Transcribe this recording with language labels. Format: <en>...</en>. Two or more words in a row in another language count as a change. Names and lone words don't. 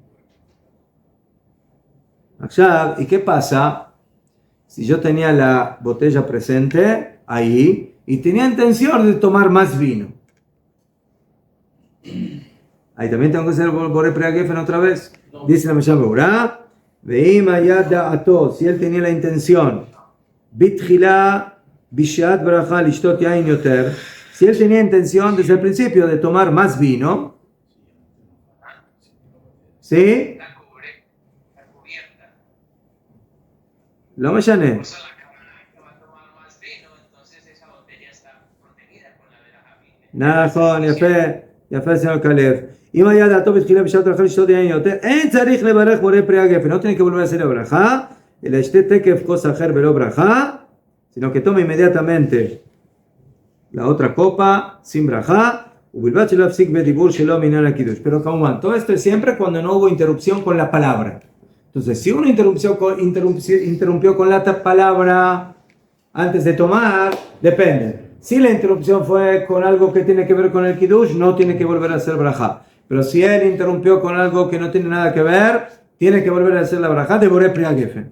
<es>¿Y qué pasa si yo tenía la botella presente ahí y tenía intención de tomar más vino? Ahí también tengo que hacer</es> <he>בורא פרי הגפן</he> <es>otra vez. Dice la Mishnah Brura,</es> <he>ואם היה דעתו,</he> <es>si él tenía la intención,</es> <he>בתחילה בשעת ברכה לשתות יין יותר,</he> <es>si él tenía intención desde el principio de tomar más vino, ¿sí? Lo me llané.</es> <he>נכון, יפה señor Caleb. אם היה דעתו בתחילה בשעת ברכה לשתות יין יותר, אין צריך לברך בורא פרי הגפן.</he> <es>No tiene que volver a hacer la braja,</es> <he>אלא ישתה תקף כוס אחר ולא ברכה,</he> <es>sino que tome inmediatamente la otra copa sin braja,</es> <he>ובלבד שלא יפסיק בדיבור שלו מעניין הקידוש.</he> <es>Pero כמובן, todo esto es siempre cuando no hubo interrupción con la palabra. Entonces, si uno interrumpió con la palabra antes de tomar, depende. Si la interrupción fue con algo que tiene que ver con el Kiddush, no tiene que volver a hacer braja. Pero si él interrumpió con algo que no tiene nada que ver, tiene que volver a hacer la braja de</es> <he>בורא פרי הגפן.</he>